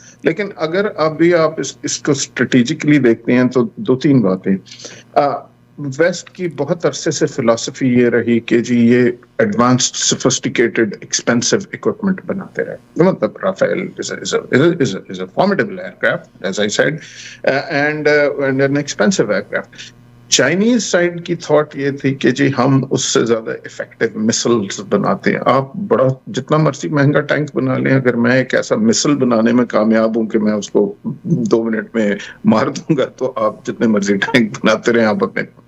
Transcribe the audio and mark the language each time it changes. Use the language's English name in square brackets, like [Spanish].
[Urdu] لیکن اگر آپ اس کو اسٹریٹجکلی دیکھتے ہیں تو 2-3 باتیں. ویسٹ کی بہت عرصے سے فلسفی یہ رہی کہ جی یہ ایڈوانسڈ سفسٹیکیٹڈ ایکسپینسو اکوپمنٹ بناتے رہے. [English] مطلب Rafale is a formidable aircraft, as I said, and an expensive aircraft. [Urdu] Chinese side کی تھاٹ یہ تھی کہ جی ہم اس سے زیادہ افیکٹو مسلز بناتے ہیں. آپ بڑا جتنا مرضی مہنگا ٹینک بنا لیں، اگر میں ایک ایسا مسل بنانے میں کامیاب ہوں کہ میں اس کو 2 منٹ میں مار دوں گا تو آپ جتنے مرضی ٹینک بناتے رہیں آپ اپنے.